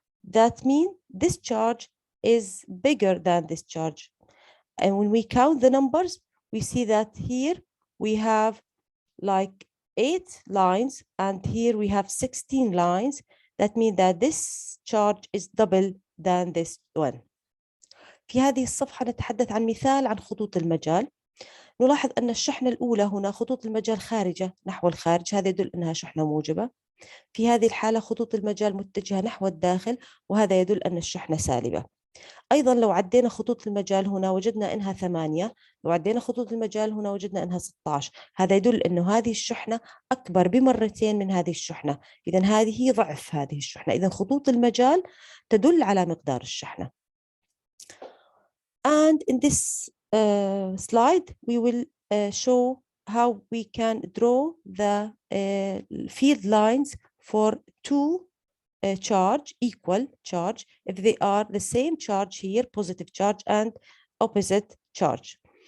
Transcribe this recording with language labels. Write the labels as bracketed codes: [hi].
[en] That means this charge is bigger than this charge. And when we count the numbers, we see that here we have like 8 lines and here we have 16 lines. That means that this charge is double than this one. [ar] في هذه الصفحة نتحدث عن مثال عن خطوط المجال. نلاحظ أن الشحنة الأولى هنا خطوط المجال خارجة نحو الخارج، هذا يدل أنها شحنة موجبة. في هذه الحالة خطوط المجال متجهة نحو الداخل، وهذا يدل أن الشحنة سالبة. أيضا لو عدينا خطوط المجال هنا وجدنا أنها 8، لو عدينا خطوط المجال هنا وجدنا أنها 16، هذا يدل أنه هذه الشحنة أكبر بمرتين من هذه الشحنة، إذن هذه ضعف هذه الشحنة. إذن خطوط المجال تدل على مقدار الشحنة. [en] And in this slide we will show how we can draw the field lines for two charge, equal charge, if they are the same charge here, positive charge and opposite charge.